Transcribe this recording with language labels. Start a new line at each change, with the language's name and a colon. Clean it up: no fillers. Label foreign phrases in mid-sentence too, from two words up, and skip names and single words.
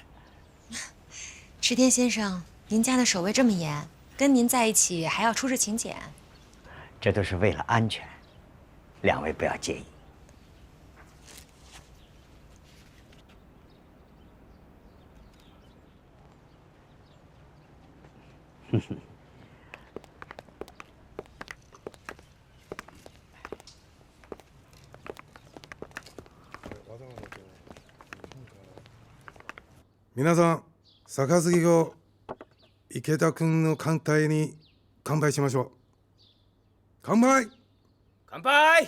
Chinese: 池田先生，您家的守卫这么严，跟您在一起还要出示请柬，这都是为了安全，两位不要介意。哼哼。
Japanese: 皆さん、杯を池田君の艦隊に乾杯しましょう。乾杯！乾杯！